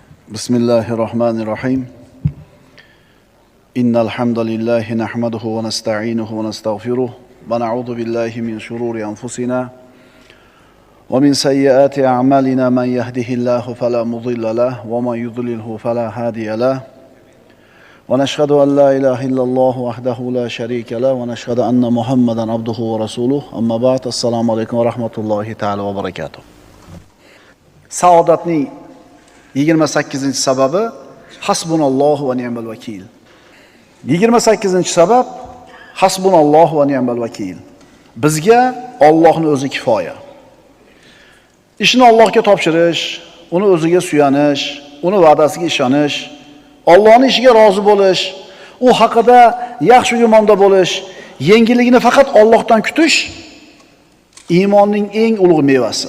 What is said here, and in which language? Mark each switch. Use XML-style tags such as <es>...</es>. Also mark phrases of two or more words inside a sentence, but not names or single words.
<ar>بسم الله الرحمن الرحيم إن الحمد لله نحمده ونستعينه ونستغفره ونعوذ بالله من شرور أنفسنا ومن سيئات أعمالنا من يهده الله فلا مضل له ومن يضلله فلا هادي له ونشهد أن لا إله إلا الله وحده لا شريك له ونشهد أن محمدا عبده ورسوله أما بعد السلام عليكم ورحمة الله تعالى وبركاته.</ar> <uz>Saodatning 28-sababi</uz> <ar>حسبنا الله ونعم الوكيل.</ar> <uz>28-sabab</uz> <ar>حسبنا الله ونعم الوكيل.</ar> <uz>Bizga Allohning o'zi kifoya. Ishni Allohga topshirish, uni o'ziga suyanish, uni va'dasiga ishonish, Allohning ishiga rozi bo'lish, u haqida yaxshi gumonda bo'lish, yengilligini faqat Allohdan kutish iymonning eng ulug' mevasi.</uz>